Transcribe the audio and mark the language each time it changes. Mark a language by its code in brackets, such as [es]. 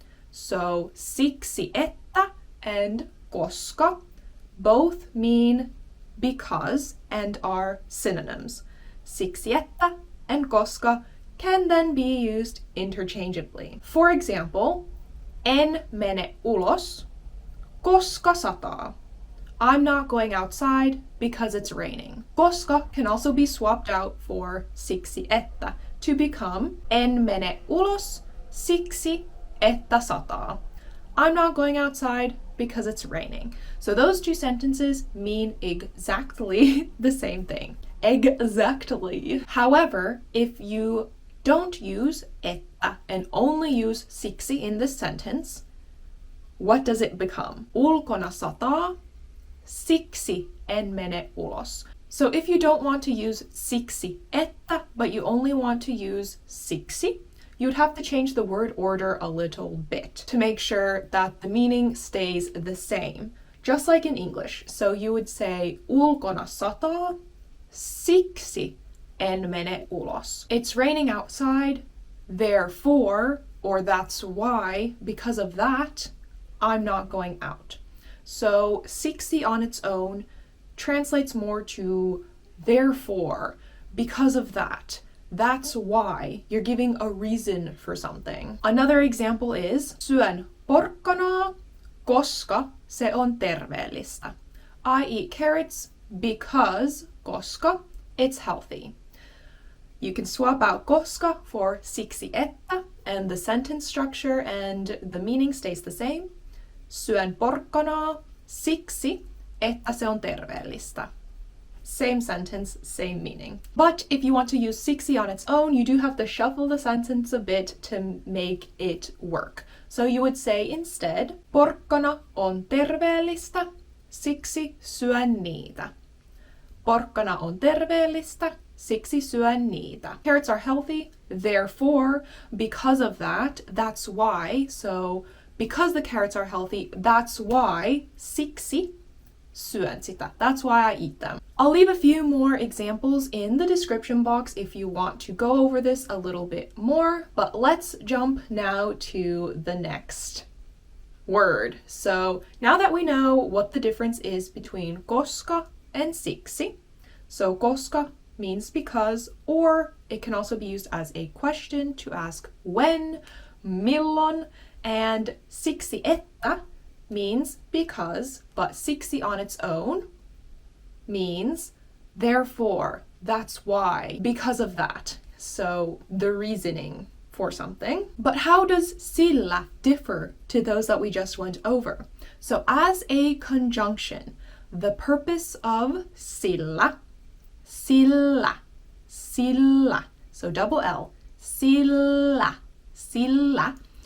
[en] So siksi että and koska both mean because and are synonyms. Siksi että and koska can then be used interchangeably. For example, [fi] en mene ulos, koska sataa. [en] I'm not going outside because it's raining. Koska can also be swapped out for siksi että to become [fi] en mene ulos, siksi että sataa. [en] I'm not going outside because it's raining. So those 2 sentences mean exactly the same thing. Exactly. However, if you don't use että and only use siksi in this sentence, what does it become? [fi] Ulkona sataa, siksi en mene ulos. [en] So if you don't want to use siksi että, but you only want to use siksi, you'd have to change the word order a little bit to make sure that the meaning stays the same, just like in English. So you would say [fi] ulkona sataa, siksi en mene ulos. [en] It's raining outside, therefore, or that's why, because of that, I'm not going out. So siksi on its own translates more to therefore, because of that. That's why you're giving a reason for something. Another example is [fi] syön porkkanaa, koska se on terveellistä. [en] I eat carrots because, koska, it's healthy. You can swap out koska for siksi että, and the sentence structure and the meaning stays the same. [fi] Syön porkkanaa siksi, että se on terveellistä. [en] Same sentence, same meaning. But if you want to use siksi on its own, you do have to shuffle the sentence a bit to make it work. So you would say instead, [fi] porkkana on terveellistä, siksi syön niitä. Porkkana on terveellistä, siksi syön niitä. [en] Carrots are healthy, therefore, because of that, that's why. So because the carrots are healthy, that's why, [fi] siksi syön sitä. [en] That's why I eat them. I'll leave a few more examples in the description box if you want to go over this a little bit more, but let's jump now to the next word. So now that we know what the difference is between koska and siksi, so koska means because, or it can also be used as a question to ask when, milloin, and siksi että means because, but siksi on its own means therefore, that's why, because of that. So the reasoning for something. But how does sillä differ to those that we just went over? So as a conjunction, the purpose of sillä, sillä, sillä, so double L, sillä, sillä.